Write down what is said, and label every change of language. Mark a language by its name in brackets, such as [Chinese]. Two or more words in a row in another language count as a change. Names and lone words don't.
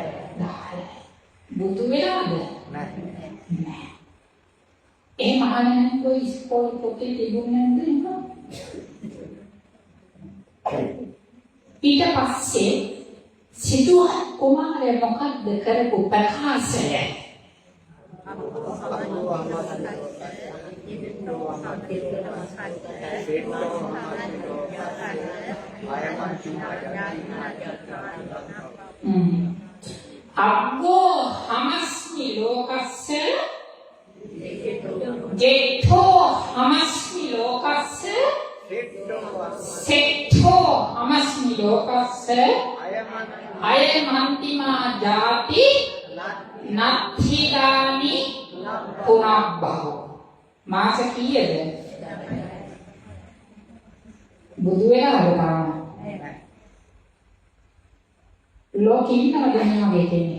[Sinhala] 10යි. බුදු වෙලාද? නැහැ. නෑ. ඒ මහණෙනි කොයි ඉස්කෝලේ පොතේ තිබුණේ නැද්ද? ඊට පස්සේ සිටුවත් කුමාරයා මොකද්ද කරපු ප්‍රකාශය? [Pali] අග්ගෝ හමස්මි ලෝකස්ස ජේඨෝ හමස්මි ලෝකස්ස සෙට්ඨෝ හමස්මි ලෝකස්ස අයමන්තිමා ජාති නත්ථිදානි පුනබ්බහෝ. [Sinhala] මාස කීයද? බුදු වෙලාද තාම? ලෝකෙ ඉන්නවද මේ වගේ කෙනෙක්?